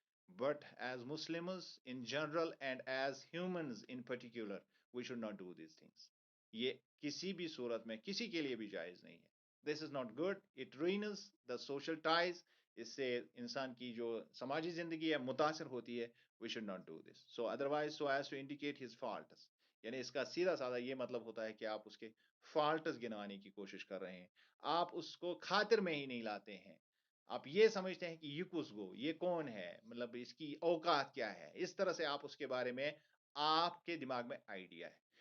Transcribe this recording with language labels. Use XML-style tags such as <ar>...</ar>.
<en>But as Muslims in general and as humans in particular, we should not do these things.</en> <ur>یہ کسی بھی صورت میں کسی کے لیے بھی جائز نہیں ہے.</ur> <en>This is not good. It ruins the social ties.</en> <ur>اس سے انسان کی جو سماجی زندگی ہے متاثر ہوتی ہے.</ur> <en>We should not do this. So otherwise, so as to indicate his faults.</en> <ur>یعنی اس کا سیدھا سادہ یہ مطلب ہوتا ہے کہ آپ اس کے فالٹس گنوانے کی کوشش کر رہے ہیں، آپ اس کو خاطر میں ہی نہیں لاتے ہیں. آپ یہ سمجھتے ہیں کہ یہ کس گو، یہ کون ہے، مطلب اس کی اوقات کیا ہے، اس طرح سے آپ اس کے بارے میں، آپ کے دماغ میں آئیڈیا ہے.</ur>